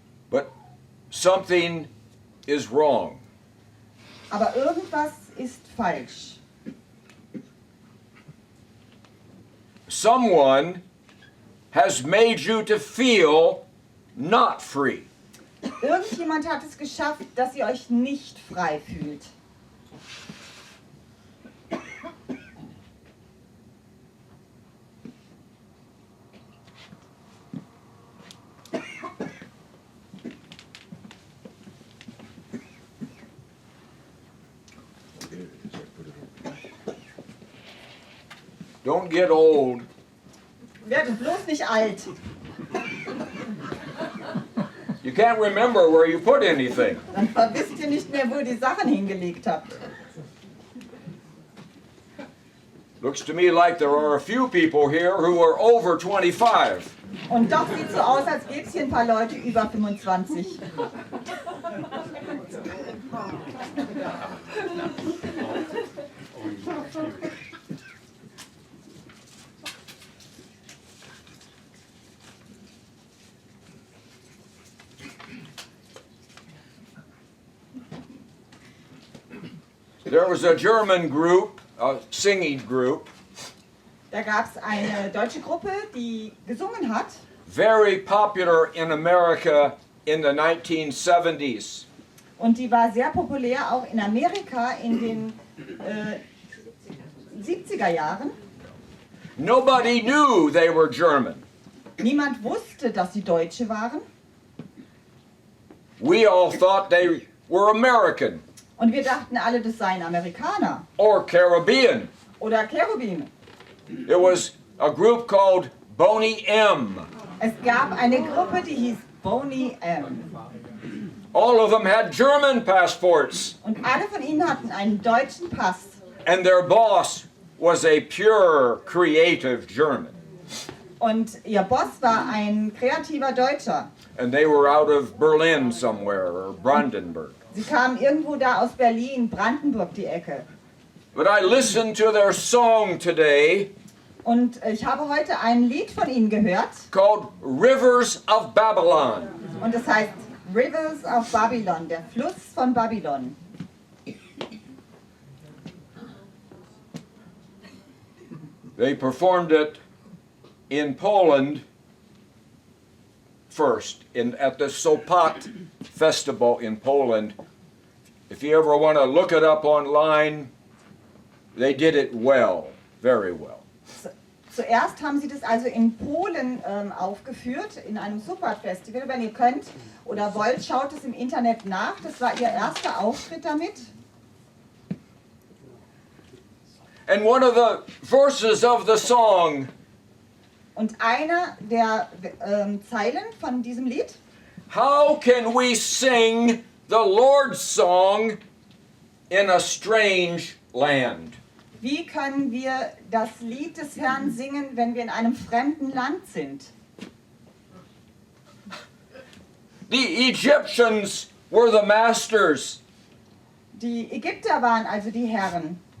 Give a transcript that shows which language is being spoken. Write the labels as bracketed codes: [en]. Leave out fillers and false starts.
[en] But something is wrong. [de] Aber irgendwas ist falsch. [en] Someone has made you to feel not free. [de] Irgendjemand hat es geschafft, dass ihr euch nicht frei fühlt. [en] Don't get old. [de] Werdet bloß nicht alt. [en] You can't remember where you put anything. [de] Dann wisst ihr nicht mehr, wo ihr die Sachen hingelegt habt. [en] Looks to me like there are a few people here who are over 25. [de] Und doch sieht es so aus, als gäbe es hier ein paar Leute über 25. [en] There was a German group, a singing group, [de] Da gab es eine deutsche Gruppe, die gesungen hat. [en] very popular in America in the 1970s. [de] Und die war sehr populär auch in Amerika in den 70er Jahren. [en] Nobody knew they were German. [de] Niemand wusste, dass sie Deutsche waren. [en] We all thought they were American [de] Und wir dachten alle, das seien Amerikaner [en] or Caribbean. [de] oder Cherubim. [en] It was a group called Boney M. [de] Es gab eine Gruppe, die hieß Boney M. [en] All of them had German passports, [de] Und alle von ihnen hatten einen deutschen Pass. [en] and their boss was a pure, creative German. [de] Und ihr Boss war ein kreativer Deutscher. [en] And they were out of Berlin somewhere, or Brandenburg. [de] Sie kamen irgendwo da aus Berlin, Brandenburg die Ecke. [en] But I listened to their song today [de] Und ich habe heute ein Lied von ihnen gehört. [en] called Rivers of Babylon. [de] Und das heißt Rivers of Babylon, der Fluss von Babylon. [en] They performed it in Poland first, at the Sopat festival in Poland. If you ever want to look it up online, they did it well, very well. [de] Zuerst haben sie das also in Polen aufgeführt, in einem Sopat-Festival. Wenn ihr könnt oder wollt, schaut es im Internet nach. Das war ihr erster Auftritt damit. [en] And one of the verses of the song [de] Und eine der Zeilen von diesem Lied: [en] How can we sing the Lord's song in a strange land? [de] Wie können wir das Lied des Herrn singen, wenn wir in einem fremden Land sind? [en] The Egyptians were the masters, [de] Die Ägypter waren also die Herren.